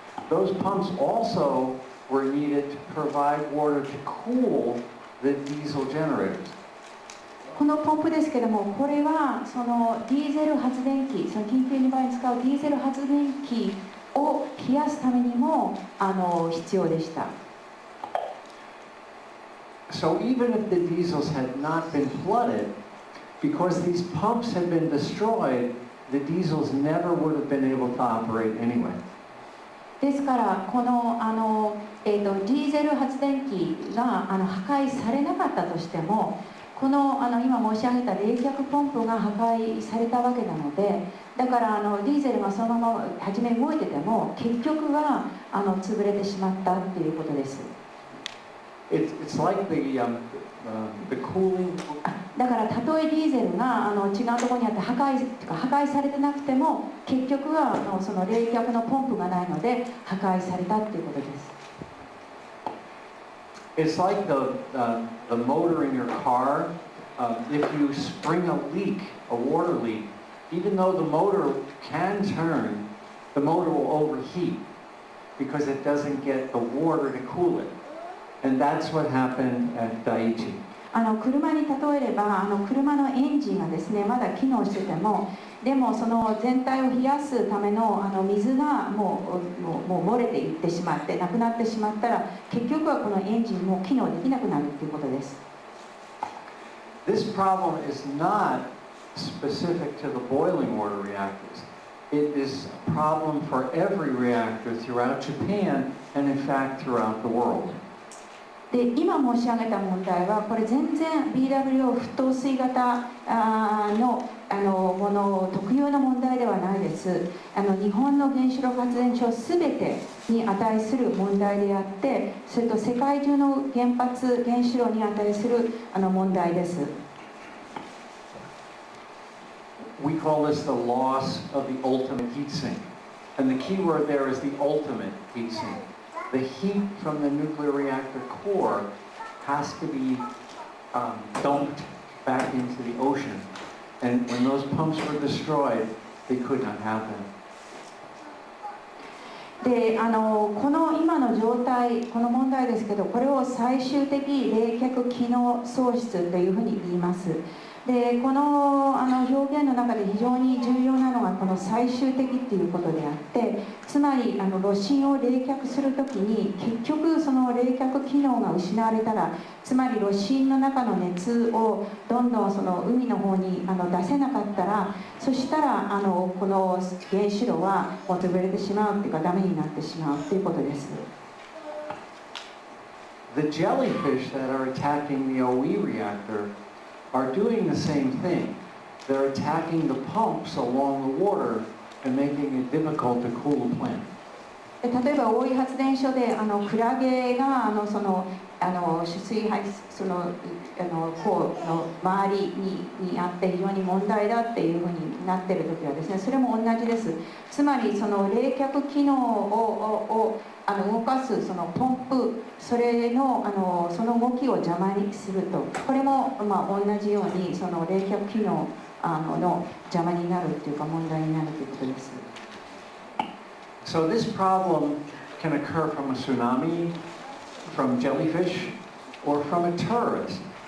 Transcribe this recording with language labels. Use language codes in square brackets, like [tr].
[en] Those pumps also were needed to provide water to cool the diesel generators. [ja] このポンプですけども、これはそのディーゼル発電機、その緊急の場合に使うディーゼル発電機を冷やすためにも必要でした。 [en] So even if the diesels had not been flooded, because these pumps had been destroyed, the diesels never would have been able to operate anyway. [ja] ですからこのディーゼル発電機が破壊されなかったとしても、この今申し上げた冷却ポンプが破壊されたわけなので、だからディーゼルがそのまま初め動いてても結局は潰れてしまったっていうことです。 [en] It's like the cooling. [ja] だからたとえディーゼルが違うところにあって破壊されてなくても、結局はその冷却のポンプがないので破壊されたっていうことです。 [en] It's like the motor in your car. If you spring a leak, a water leak, even though the motor can turn, the motor will overheat because it doesn't get the water to cool it. And that's what happened at Daiichi. [ja] 車に例えれば車のエンジンがですねまだ機能してても、でもその全体を冷やすための水がもう漏れていってしまってなくなってしまったら、結局はこのエンジンも機能できなくなるということです。 [en] This problem is not specific to the boiling water reactors. It is a problem for every reactor throughout Japan and in fact throughout the world. [ja] で今申し上げた問題はこれ全然 BWO 沸騰水型のもの特有の問題ではないです。日本の原子力発電所すべてに値する問題であって、それと世界中の原発原子炉に値する問題です。 [en] We call this the loss of the ultimate heat sink, and the key word there is the ultimate heat sink. The heat from the nuclear reactor core has to be dumped back into the ocean. And when those pumps were destroyed, they could not have them. [ja] でこの今の状態、この問題ですけど、これを最終的冷却機能喪失というふうに言います。でこの表現の中で非常に重要なのがこの最終的っていうことであって、つまり炉心を冷却するときに結局その冷却機能が失われたら、つまり炉心の中の熱をどんどんその海の方に出せなかったら、そしたらこの原子炉はもう潰れてしまうっていうかダメになってしまうということです。 [en] The jellyfish that are attacking the OE reactor are doing the same thing. They're attacking the pumps along the water and making it difficult to cool the plant. [ja] 例えば大井発電所でクラゲがその取水排その方の周りにあって非常に問題だっていうふうになっている時はですね、それも同じです。つまりその冷却機能を動かすそのポンプ、それのその動きを邪魔にすると、これも同じようにその冷却機能の邪魔になるっていうか問題になるということです。 [en] So this problem can occur from a tsunami, from jellyfish, or from a terrorist.